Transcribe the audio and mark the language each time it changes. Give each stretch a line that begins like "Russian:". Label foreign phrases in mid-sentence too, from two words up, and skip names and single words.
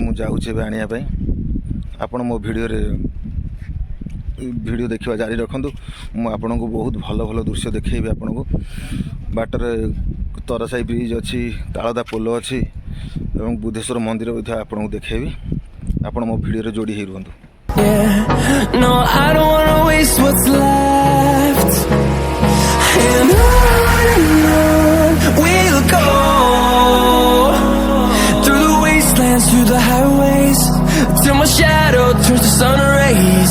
Odia: ମୁଁ ଯାଉଛି ଏବେ ଆଣିବା ପାଇଁ। ଆପଣ ମୋ ଭିଡ଼ିଓ ଦେଖିବା ଜାରି ରଖନ୍ତୁ। ମୁଁ ଆପଣଙ୍କୁ ବହୁତ ଭଲ ଭଲ ଦୃଶ୍ୟ ଦେଖେଇବି। ଆପଣଙ୍କୁ ବାଟରେ ତରସାଇ ବ୍ରିଜ୍ ଅଛି, ତାଳଦା ପୋଲ ଅଛି ଏବଂ ବୁଦ୍ଧେଶ୍ୱର ମନ୍ଦିର ମଧ୍ୟ ଆପଣଙ୍କୁ ଦେଖେଇବି। ଆପଣ ମୋ ଭିଡ଼ିଓରେ ଯୋଡ଼ି ହେଇ ରୁହନ୍ତୁ।
English: No, I don't wanna waste what's left. And on we'll go, through the wastelands, through the highways, till my shadow turns to sun rays.